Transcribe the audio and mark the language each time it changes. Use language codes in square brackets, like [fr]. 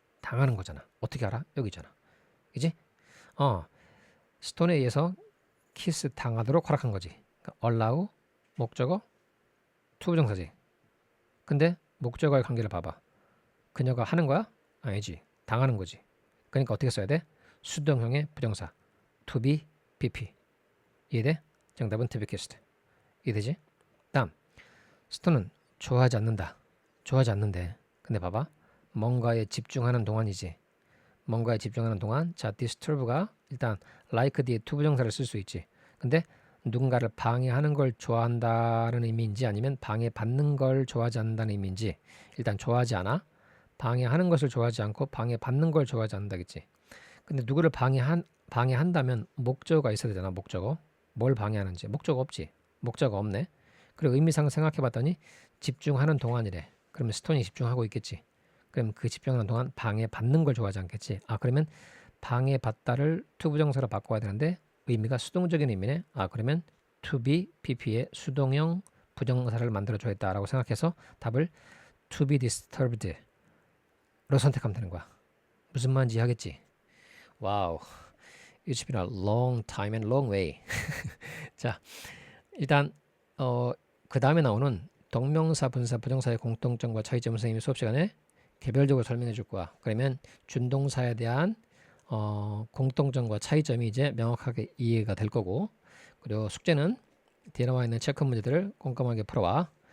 [ko] 당하는 거잖아. 어떻게 알아? 여기 있잖아. 그지? 스톤에 의해서 키스 당하도록 허락한 거지. 그러니까 allow 목적어 to 부정사지. 근데 목적어의 관계를 봐봐. 그녀가 하는 거야? 아니지. 당하는 거지. 그러니까 어떻게 써야 돼? 수동형의 부정사 to be pp. 이해돼? 정답은 to be kissed. 이해되지? 다음. 스톤은 좋아하지 않는다. 좋아하지 않는데. 근데 봐봐. 뭔가에 집중하는 동안이지. 뭔가에 집중하는 동안. 자, disturb가 일단 like 뒤에 to 부정사를 쓸 수 있지. 근데 누군가를 방해하는 걸 좋아한다는 의미인지 아니면 방해받는 걸 좋아하지 않는다는 의미인지. 일단 좋아하지 않아. 방해하는 것을 좋아하지 않고 방해받는 걸 좋아하지 않는다겠지. 근데 누구를 방해한다면 목적어가 있어야 되잖아. 목적어. 뭘 방해하는지. 목적어 없지. 목적어 없네. 그리고 의미상 생각해봤더니 집중하는 동안이래. 그러면 스톤이 집중하고 있겠지. 그럼 그 집중하는 동안 방해받는 걸 좋아하지 않겠지. 그러면 방해받다를 to 부정사로 바꿔야 되는데 의미가 수동적인 의미네. 그러면 to be pp의 수동형 부정사를 만들어줘야겠다라고 생각해서 답을 to be disturbed로 선택하면 되는 거야. 무슨 말인지 이해하겠지? 와우. [en] It's been a long time and long way. [ko] 자, 일단 그 다음에 나오는 동명사, 분사, 부정사의 공통점과 차이점을 선생님이 수업 시간에 개별적으로 설명해 줄 거야. 그러면 준동사에 대한 공통점과 차이점이 이제 명확하게 이해가 될 거고, 그리고 숙제는 뒤에 나와 있는 체크 문제들을 꼼꼼하게 풀어와.